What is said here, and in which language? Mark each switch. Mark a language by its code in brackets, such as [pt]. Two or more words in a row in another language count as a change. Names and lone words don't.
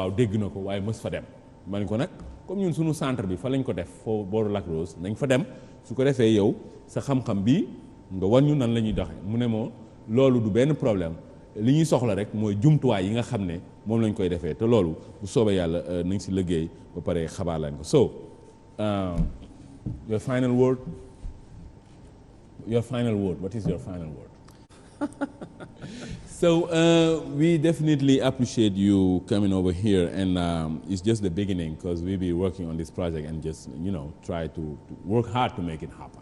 [wo] waaw dégg na ko waaye mës fa dem ma ni ko nag comme ñun suñu centre bi fa lañ ko def foo booru lac rose nañ fa dem su ko defee yow sa xam-xam bi nga wan ñu nan la ñuy doxee mu ne moo loolu du benn problème li ñuy soxla rek mooy jumtuwaay yi nga xam ne moom lañ koy defee te loolu bu soobee yàlla nañ si liggéey ba pare xabaar lañ ko so [en] your final word what is your final word So we definitely appreciate you coming over here, and it's just the beginning because we'll be working on this project and just try to work hard to make it happen.